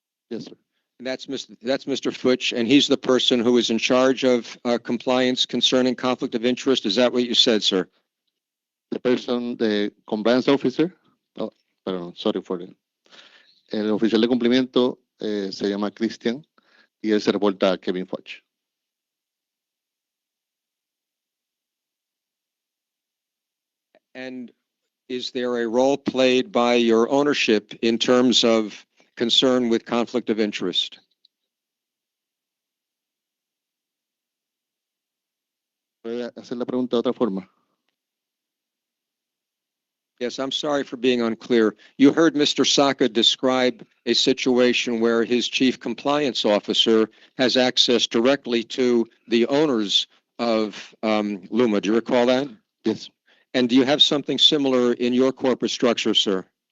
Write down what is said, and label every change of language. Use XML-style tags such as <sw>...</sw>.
<en>Yes, sir. That's Mr. Futch, and he's the person who is in charge of compliance concerning conflict of interest. Is that what you said, sir? The compliance officer, sorry for that.</en> <es>El oficial de cumplimiento se llama Christian y él se reporta a Kevin Futch.</es> <en>And is there a role played by your ownership in terms of concern with conflict of interest?</en> <es>¿Puede hacer la pregunta de otra forma?</es> <en>Yes, I'm sorry for being unclear. You heard Mr. Saka describe a situation where his chief compliance officer has access directly to the owners of Luma. Do you recall that? Yes. And do you have something similar in your corporate structure, sir?</en>